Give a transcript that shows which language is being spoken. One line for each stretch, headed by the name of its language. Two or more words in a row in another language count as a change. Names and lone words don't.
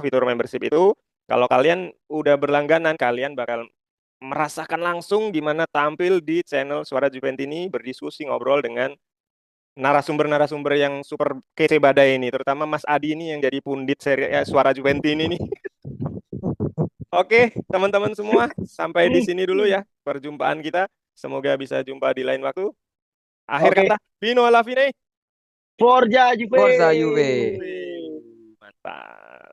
Indonesian: Fitur membership itu kalau kalian udah berlangganan, kalian bakal merasakan langsung gimana tampil di channel Suara Juventini, berdiskusi, ngobrol dengan narasumber-narasumber yang super kece badai ini, terutama Mas Adi ini yang jadi pundit Suara Juventini ini. Oke, teman-teman semua, sampai di sini dulu ya perjumpaan kita. Semoga bisa jumpa di lain waktu. Akhir oke. kata,
Italian: Vino alla fine. Forza Juve. Forza Juve.
Indonesian: Wih, mantap.